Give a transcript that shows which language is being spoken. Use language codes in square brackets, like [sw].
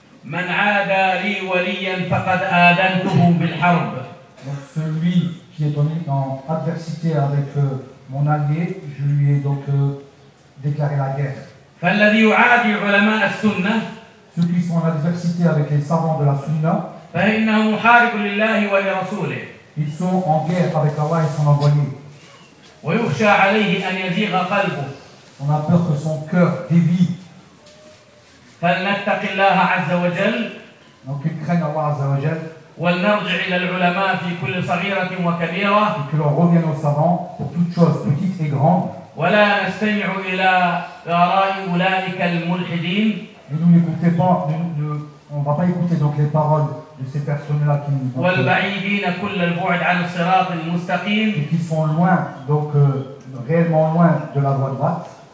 [ar] من عادى لي وليا فقد آذنته بالحرب. [fr] Donc celui qui est tombé en adversité avec mon allié, je lui ai donc déclaré la guerre. [ar] فالذي يعادي علماء السنة. [fr] Ceux qui sont en adversité avec les savants de la Sunna. [ar] فإنهم محارب لله ولرسوله. [fr] Ils sont en guerre avec Allah et son envoyé. [ar] ويخشى عليه أن يزيغ قلبه. [fr] On a peur que son cœur dévie. [ar] فلنتق الله عز وجل. [fr] Donc ils craignent Allah [ar] عز وجل. ولنرجع إلى العلماء في كل صغيرة وكبيرة. [fr] Et que l'on revienne aux savants pour toutes choses petites et grandes. [ar] ولا نستمع إلى آراء أولئك الملحدين. [fr] Nous n'écoutons pas, on ne va pas écouter donc les paroles de ces personnes-là qui nous. [ar] والبعيدين كل البعد عن الصراط المستقيم. [fr] Et qui sont loin, donc réellement loin de la voie droite.